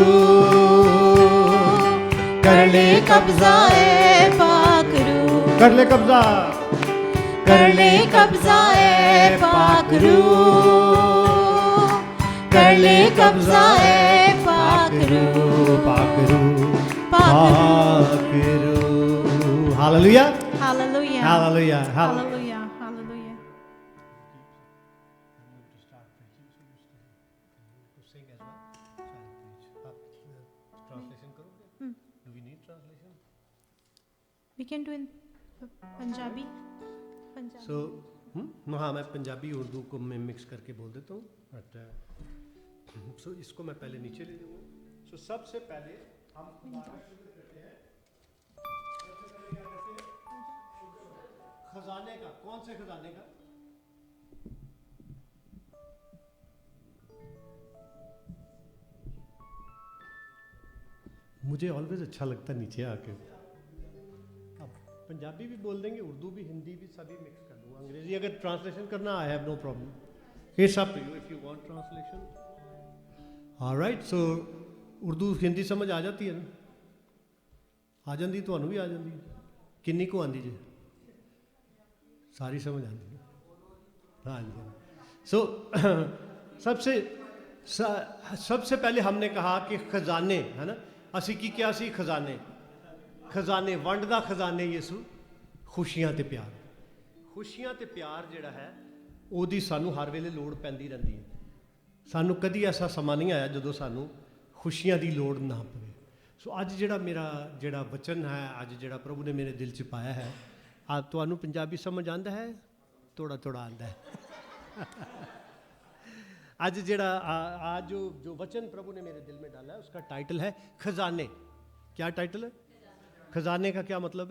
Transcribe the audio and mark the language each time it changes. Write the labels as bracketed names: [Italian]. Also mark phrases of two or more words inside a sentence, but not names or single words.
[Hindi] रूह, कर ले कब्जा है पाक रूह, कर ले कब्जा, कर ले कब्जा है पाक रूह, कर ले कब्जा है पाक रूह, पाक रूह, पाक रूह। हालेलुया, Hallelujah. हालेलुया, [English] Hallelujah. Hallelujah. We can do in Punjabi. Punjabi. [Hindi] सो हाँ, मैं पंजाबी उर्दू को मैं मिक्स करके बोल देता हूँ, [English] but so [Hindi] इसको मैं पहले नीचे ले लूँगा। सो सबसे पहले हम खुदा का शुक्र करते हैं। सबसे पहले क्या करते हैं? खजाने का। कौन से खजाने का? मुझे ऑलवेज अच्छा लगता नीचे आके। पंजाबी भी बोल देंगे, उर्दू भी, हिंदी भी, सभी मिक्स कर दूंगा। अंग्रेजी अगर ट्रांसलेशन करना, [English] I have no problem, it's up to you if you want translation. alright, so [Hindi] उर्दू हिंदी समझ आ जाती है ना? आ जाती, ਤੁਹਾਨੂੰ भी आ जाती है? [Punjabi] ਕਿੰਨੀ ਕੋ ਆਤੀ ਜੀ? [Hindi] सारी समझ आती है? हाँ जी। सो सबसे पहले हमने कहा कि खजाने, है ना, [Punjabi] ਅਸੀ ਕੀ ਕਿਆ ਸੀ ਖਜ਼ਾਨੇ, ਖਜ਼ਾਨੇ ਵੰਡ ਦਾ ਖਜ਼ਾਨੇ ਯਿਸੂ, ਖੁਸ਼ੀਆਂ ਤੇ ਪਿਆਰ। ਖੁਸ਼ੀਆਂ ਤੇ ਪਿਆਰ ਜਿਹੜਾ ਹੈ ਉਹਦੀ ਸਾਨੂੰ ਹਰ ਵੇਲੇ ਲੋੜ ਪੈਂਦੀ ਰਹਿੰਦੀ ਹੈ। ਸਾਨੂੰ ਕਦੀ ਐਸਾ ਸਮਾ ਨਹੀਂ ਆਇਆ ਜਦੋਂ ਸਾਨੂੰ ਖੁਸ਼ੀਆਂ ਦੀ ਲੋੜ ਨਾ ਪਵੇ। ਸੋ ਅੱਜ ਜਿਹੜਾ ਮੇਰਾ ਜਿਹੜਾ ਵਚਨ ਹੈ, ਅੱਜ ਜਿਹੜਾ ਪ੍ਰਭੂ ਨੇ ਮੇਰੇ ਦਿਲ ਚ ਪਾਇਆ ਹੈ, ਆਜ ਤੁਹਾਨੂੰ ਪੰਜਾਬੀ ਸਮਝ ਆਂਦਾ ਹੈ? ਥੋੜ੍ਹਾ ਥੋੜ੍ਹਾ ਆਂਦਾ ਹੈ। [Hindi] आज ਜਿਹੜਾ आज जो वचन प्रभु ने मेरे दिल में डाला है, उसका टाइटल है खजाने। क्या टाइटल है? खजाने का क्या मतलब है?